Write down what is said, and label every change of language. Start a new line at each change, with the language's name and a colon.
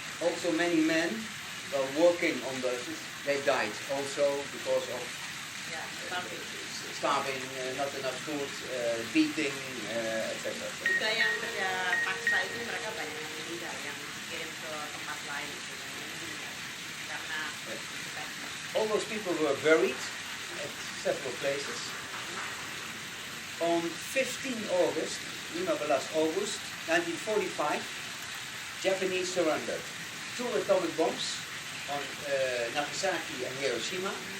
English: Also many men while working on the, they died also because of Ya, starving. starving, not enough food, beating, etc.
Indonesian: Juga yang kerja paksa itu mereka banyak yang meninggal, yang kirim ke tempat lain gitu, yang meninggal karena
English: All those people were buried at several places. On 15 August, 15 August 1945, Japanese surrendered 2 atomic bombs on Nagasaki and Hiroshima.